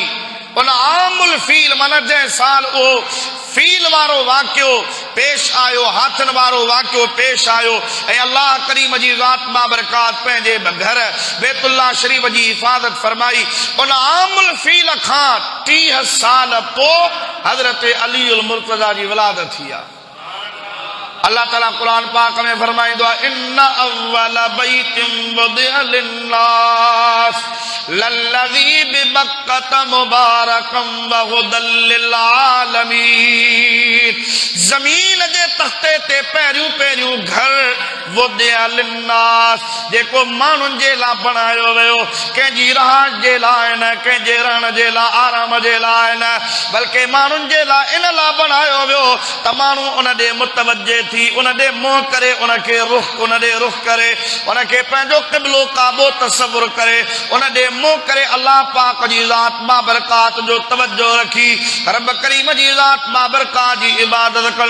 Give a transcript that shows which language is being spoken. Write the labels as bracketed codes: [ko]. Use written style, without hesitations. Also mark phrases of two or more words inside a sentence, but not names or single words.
[sd] उन [ar] عام الفيل [sd] माना जंहिं साल उहो फील वारो वाक़ियो पेश आयो, हाथन वारो वाक़ियो पेश आयो ऐं अल्लाह करीम जी ज़ात बाबरकात पंहिंजे घर बैतुल्लाह शरीफ जी हिफ़ाज़त फरमाई। उन [ar] عام الفيل [sd] खां 30 साल पोइ हज़रत अली उल मुर्तज़ा जी विलादत थी आहे। अल्लाह ताला कुरान पाक में फरमाइंदो आहे [ar] إن أول بيت وضع للناس للذي ببكة مباركا وهدى للعالمين. [sd] ज़मीन जे तख्ते ते पहिरियों पहिरियों घर [ar] وضع للناس [sd] जेको माण्हुनि जे लाइ बणायो वियो, कंहिंजी रहाट जे लाइ न, कंहिंजे रहण जे लाइ आराम जे लाइ न, बल्कि माण्हुनि जे लाइ इन लाइ बणायो वियो त माण्हू उन ॾे मुतवजे थी, उन ॾे मुंहुं करे उनखे उन ॾे रुख करे उनखे पंहिंजो क़िबलो काबो तसवुर करे उन ॾे मुंहुं करे अल्लाह पाक जी ज़ात बाबरकात जो तवज्जो रखी रब करीम जी ज़ात बाबरकात जी इबादत कर।